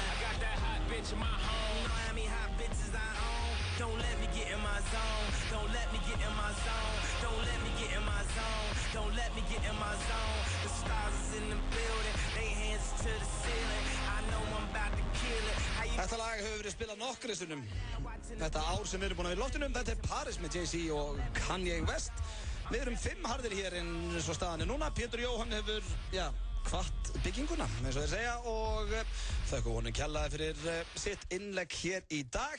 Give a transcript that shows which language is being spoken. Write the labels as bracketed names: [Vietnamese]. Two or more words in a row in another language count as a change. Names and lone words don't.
[English] I got that hot bitch in my home. You know how many hot bitches I own. Don't let me get in my zone. Don't let me get in my zone. Don't let me get in my zone. Don't let me get in my zone. The stars is in the building, they hands to the ceiling. I know I'm about to kill it. [Icelandic] Þetta lag hefur verið spilað nokkru sinnum þetta ár sem við erum búin að vera í loftunum. Þetta er Paris með Jay-Z og Kanye West. Við erum 5 harðir hér eins og staðan er núna. Pétur Jóhann hefur, hvatt bygginguna, eins og þeir segja, og þökkum honum kjallaði fyrir sitt innlegg hér í dag.